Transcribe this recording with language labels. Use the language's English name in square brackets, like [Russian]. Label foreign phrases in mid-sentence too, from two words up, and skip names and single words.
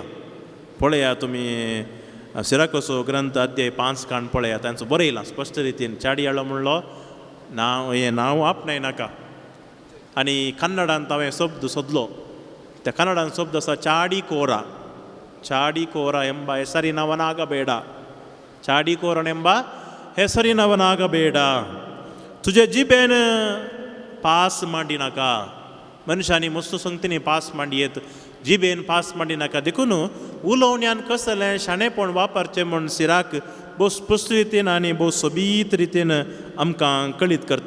[Konkani] पळया तुमी सिराकोसो ग्रंथ अध्याय 5 काण पळया. तांचो बरयलां स्पश्ट रितीन. चाडयाळो म्हणलो नांव आपणायनाका. आनी कन्नडांत हांवें शब्द सोदलो. त्या कन्नडांत शब्द आसा चाडीकोरा. [Kannada] चाडीकोरा ಎಂಬ ಹೆಸರಿನವನಾಗಬೇಡ. चाडीकोरನೆಂಬ ಹೆಸರಿನವನಾಗಬೇಡ. [Konkani] तुजे जिबेन पास मांडिनाका. मनशांनी मस्त संगतींनी पास मांडयेत. जिबेन पास मांडिनाका. देखून उलोवण्यान कसलें शाणेपण वापरचें म्हूण सिराक भोव स्पश्ट रितीन आनी भोव सोबीत रितीन आमकां कळीत करता.